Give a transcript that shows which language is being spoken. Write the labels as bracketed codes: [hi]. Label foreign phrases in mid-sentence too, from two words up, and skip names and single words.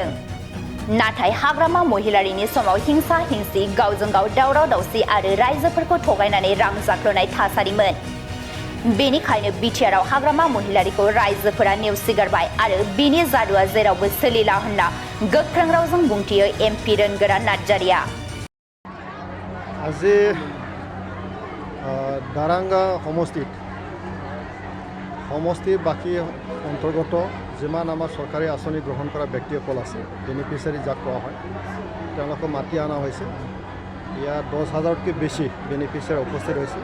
[brx] नाथाय हाग्रामा महिलारिनि समाव हिंसा हिंसि, गावजों गाव दावराव दावसि आरो रायजोफोरखौ थगायनानै रां जाख्ल'नाय थासारिमोन। बेनिखायनो बिटिआरआव हाग्रामा महिलारिखौ रायजोफोरा नेवसिगारबाय आरो बिनि जादुआ जेरावबो सोलिला होनना गोख्रों रावजों बुंथियो एमपि रोनगोरा नार्जारीया। [as] আজি দাৰাংগা সমষ্টিৰ বাকী অন্তৰ্গত যিমান আমাৰ চৰকাৰী আঁচনি গ্ৰহণ কৰা ব্যক্তিসকল আছে, বেনিফিচিয়াৰী যাক কোৱা হয়, তেওঁলোকক মাতি অনা হৈছে। ইয়াত 10,000তকৈ বেছি বেনিফিচিয়াৰী উপস্থিত হৈছে।